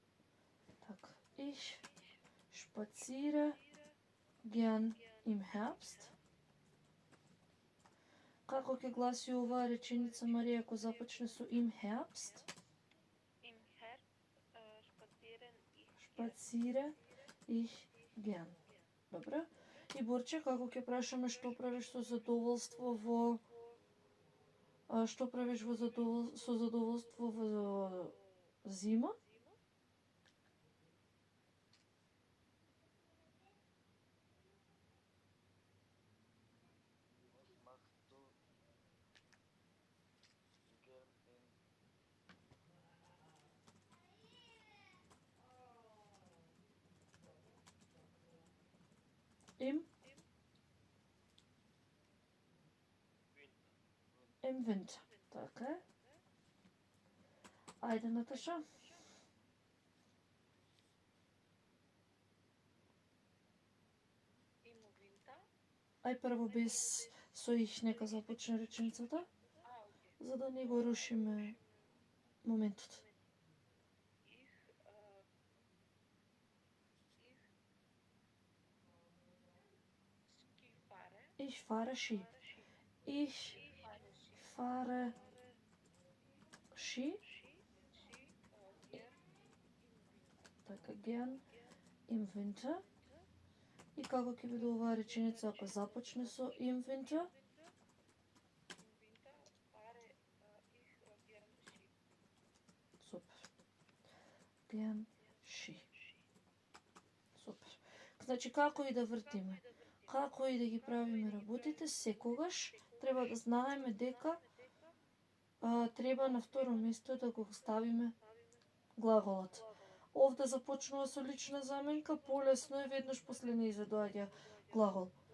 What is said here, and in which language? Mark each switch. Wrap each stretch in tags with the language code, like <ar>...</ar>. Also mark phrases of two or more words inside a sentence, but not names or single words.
<mk>Така.</mk> <de>Ich spaziere gern im Herbst.</de> <mk>Како ќе гласи оваа реченица, Марија, ако започне со</mk> <de>im Herbst? Im Herbst spazieren ich gern. Spaziere ich gern.</de> <mk>Добре. И Борче, како ќе прашаме што правиш со задоволство во што правиш со задоволство во зима?</mk> <de>Was machst du gern Im Winter? Im Winter.</de> <mk>Така е. Ајде, Наташа.</mk> <de>Im Winter?</de> <mk>Ај прво без со их нека започне реченицата, Okay. за да не го рушиме моментот.</mk> <de>Ich Skifahre. Ich fahre Ski. Ich fahre Ski. Така, gern im Winter.</de> <mk>И како ќе биде оваа реченица ако започне со</mk> <de>im Winter? Im Winter fahre ich gern Ski. Супер. Gern Ski.</de> <mk>Супер. Значи, како и да вртиме, како и да ги правиме работите, секогаш треба да знаеме дека треба на второ место да го ставиме глаголот. Овде започнува со лична заменка, полесно е веднаш после нејзе доаѓа глагол.</mk>